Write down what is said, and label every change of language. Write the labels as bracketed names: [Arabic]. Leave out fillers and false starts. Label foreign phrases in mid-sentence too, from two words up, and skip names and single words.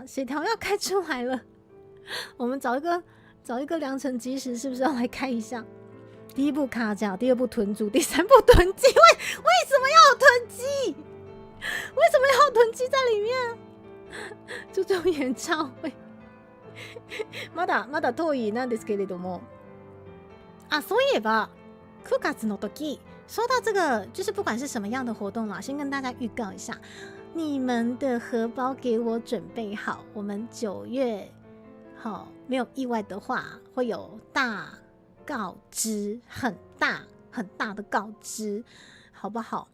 [Chinese] 血条要开出来了，我们找一个良辰吉时，是不是要来开一下？第一部卡甲，第二部屯主，第三部囤积。为什么要有囤积？为什么要有囤积在里面？注重演唱会。 [Japanese] まだ遠いなんですけれども、そういえば9月の時、 [Chinese] 说到这个，就是不管是什么样的活动啦，先跟大家预告一下，你们的荷包给我准备好，我们9月没有意外的话，会有大告知，很大的告知，好不好？